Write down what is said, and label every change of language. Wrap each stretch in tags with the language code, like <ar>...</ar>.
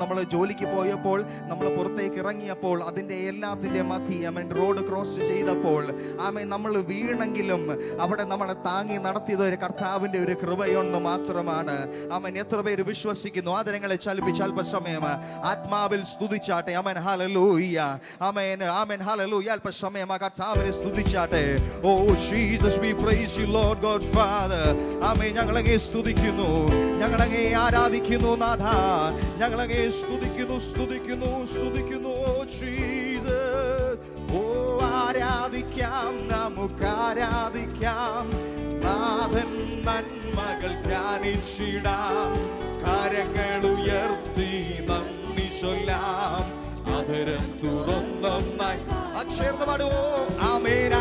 <ml>നമ്മൾ ജോലിക്ക് പോയപ്പോൾ, നമ്മൾ പുറത്തേക്ക് ഇറങ്ങിയപ്പോൾ, അതിന്റെ എല്ലാത്തിന്റെ മധ്യ ആമേൻ റോഡ് ക്രോസ് ചെയ്തപ്പോൾ ആമേൻ നമ്മൾ വീണെങ്കിലും അവിടെ നമ്മളെ താങ്ങി നടത്തിയത് ഒരു കർത്താവിന്റെ ഒരു കൃപയൊന്ന് മാത്രമാണ്. ആമേൻ. എത്ര പേര് വിശ്വസിക്കുന്നു? ആദരങ്ങളെ ചലിപ്പിച്ച് അല്പസമയം ആത്മാവിൽ സ്തുതിച്ചാട്ടെ. Amen hallelujah. ആമേൻ ആമേൻ ഹല്ലേലൂയ. അല്പസമയം ആ കർത്താവിനെ സ്തുതിച്ചാട്ടെ.</ml> <en>Oh Jesus, we praise you Lord God Father.</en> <ml>ആമേൻ. ഞങ്ങളങ്ങേ സ്തുതിക്കുന്നു, ഞങ്ങളങ്ങേ ആരാധിക്കുന്നു നാഥ, ഞങ്ങളങ്ങേ സ്തുതിക്കുന്നു സ്തുതിക്കുന്നു സ്തുതിക്കുന്നു. Oh Jesus. ഓ ആരാധിക്കാം, നമുക്ക് ആരാധിക്കാം, നാഥൻ നന്മകൾ ധ്യാനിച്ചിടാം, കരങ്ങൾ ഉയർത്തി നന്ദി ചൊല്ലാം, ആദരം തുറന്നൊന്നായി ചേർന്ന് പാടുവോ. ആമേൻ.</ml>